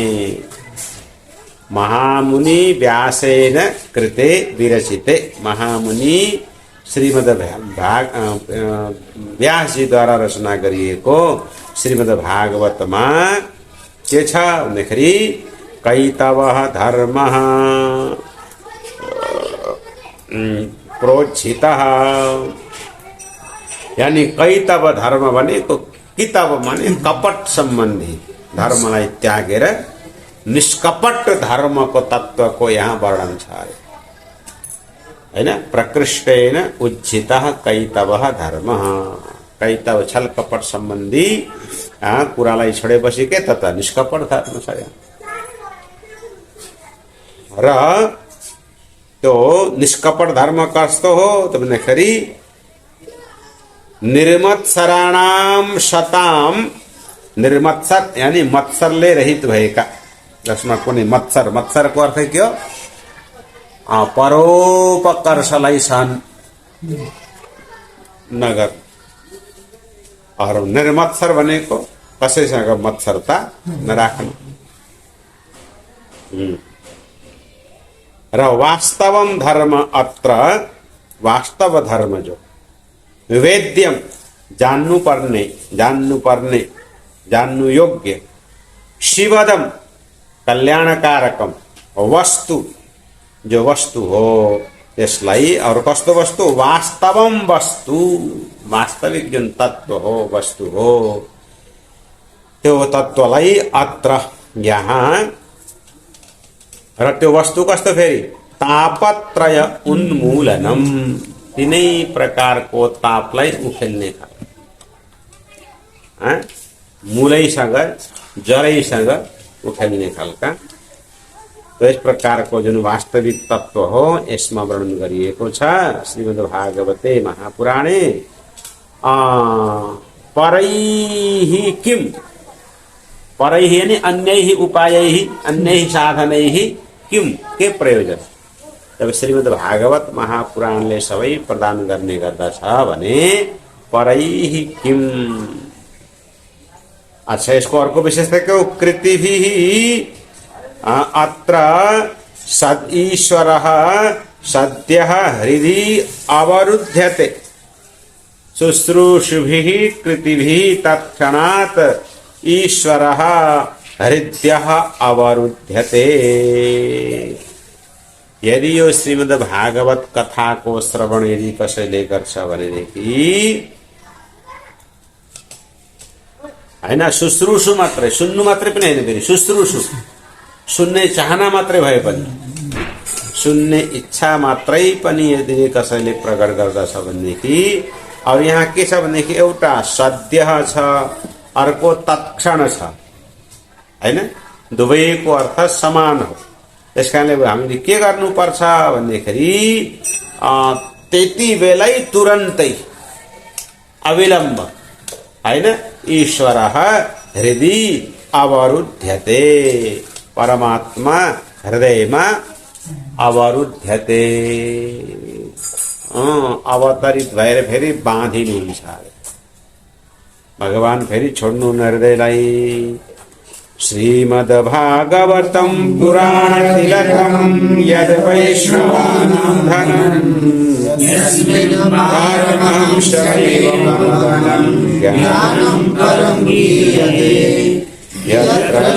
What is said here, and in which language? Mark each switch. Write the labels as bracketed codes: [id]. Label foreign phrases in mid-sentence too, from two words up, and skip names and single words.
[sa] महामुनि व्यासेन कृते विरचिते, [ne] महामुनि व्यासजीद्वारा रचना गरिएको श्रीमद्भागवतमा के छ भन्दाखेरि [sa] कैतवः धर्मः [ne] प्रोज्झितः यानी कैतव धर्म भनेको कितव माने कपट सम्बन्धी धर्मलाई त्यागेर निष्कपट धर्मको तत्त्वको यहाँ वर्णन छ हैन। [sa] प्रकृष्टेन उज्झितः कैतवः धर्मः। [ne] कैतव छल कपट सम्बन्धी कुरालाई छोडेपछि के त निष्कपट धर्म छ यहाँ। र त्यो निष्कपट धर्म कस्तो हो त भन्दाखेरि [sa] निर्मत्सराणाम शताम, [ne] निर्मत्सर यानी मत्सरले रहित भएका, जसमा कुनै मत्सर, मत्सरको अर्थ के हो? परोपकर्षलाई सहन नगर। और निर्मत्सर भनेको कसैसँग मत्सरता नराख्नु। [sa] र वास्तवम धर्म अत्र, [ne] वास्तव धर्म जो विवेद्यम जान्नु पर्ने, जान्नु योग्य, [sa] शिवदम कल्याणकारकम [ne] वस्तु जो वस्तु हो त्यसलाई, और कस्तो वस्तु? वास्तवम वस्तु, वास्तविक जुन तत्व हो, वस्तु हो, त्यो तत्वलाई अत्र यहाँ। र त्यो वस्तु कस्तो फेरि? [sa] तापत्रय उन्मूलनम, [ne] तीनै प्रकारको तापलाई उखेल्ने खालको, मूलैसँग जरैसँग उखेल्ने खालका। [hi] तो इस [ne] प्रकारको जुन वास्तविक तत्व हो यसमा वर्णन गरिएको छ [sa] श्रीमद्भागवते महापुराणे। परैहि किम, परैहि यानी अन्यैहि उपायैहि, अन्यैहि साधनैहि किम, [ne] के प्रयोजन? जब श्रीमद्भागवत महापुराणले सबै प्रदान गर्ने गर्दछ भने [sa] परैहि किम। [ne] अच्छा, यसको अर्को विशेषता के हो? [sa] कृतिभिः अत्र ईश्वरः सद्यः हृदि अवरुध्यते, शुश्रूषुभिः कृतिभिः तत्क्षणात् ईश्वरः हृदयः अवरुध्यते। [ne] यदि यो श्रीमद्भागवत कथाको श्रवण यदि कसैले गर्छ भनेदेखि होइन, शुश्रूषु मात्रै, सुन्नु मात्रै पनि होइन, फेरि शुश्रूषु, सुन्ने चाहना मात्रै भए पनि, सुन्ने इच्छा मात्रै पनि यदि कसैले प्रकट गर्दछ भनेदेखि, अब यहाँ के छ भनेदेखि एउटा सद्य छ, अर्को तत्क्षण छ, होइन, दुवैको अर्थ समान हो। त्यस कारणले हामीले के गर्नुपर्छ भन्दाखेरि त्यति बेलै तुरन्तै अविलम्ब, होइन, [sa] ईश्वरः हृदि अवरुध्यते, [ne] परमात्मा हृदयमा अवरुध्यते, अवतरित भएर फेरि बाँधिनुहुन्छ। भगवान फेरि छोड्नुहुन्न हृदयलाई। [sa] श्रीमद्भागवतं पुराणतिलकं यद् वैष्णवानां धनं यस्मिन् पारमहंसदेवं ज्ञानं परं गीयते यत्र